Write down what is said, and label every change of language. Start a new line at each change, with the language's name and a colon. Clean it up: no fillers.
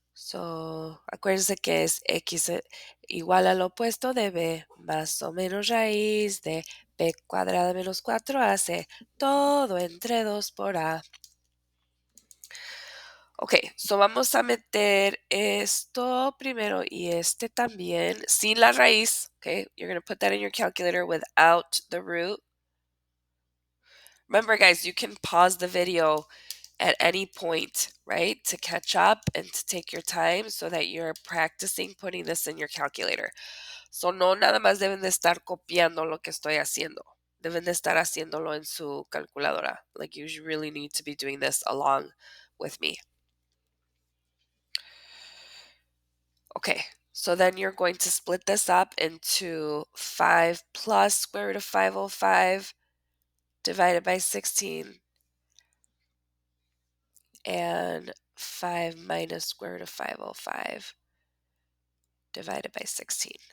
Spanish: So, acuérdense que es x igual al opuesto de b más o menos raíz de b cuadrada menos 4ac, todo entre 2 por a. Ok, so vamos a meter esto primero y este también sin la raíz.
English: Okay, you're going to put that in your calculator without the root. Remember, guys, you can pause the video at any point, right, to catch up and to take your time so that you're practicing putting this in your calculator.
Spanish: So no nada más deben de estar copiando lo que estoy haciendo. Deben de estar haciéndolo en su calculadora.
English: Like, you really need to be doing this along with me. Okay, so then you're going to split this up into 5 plus square root of 505 divided by 16 and 5 minus square root of 505 divided by 16.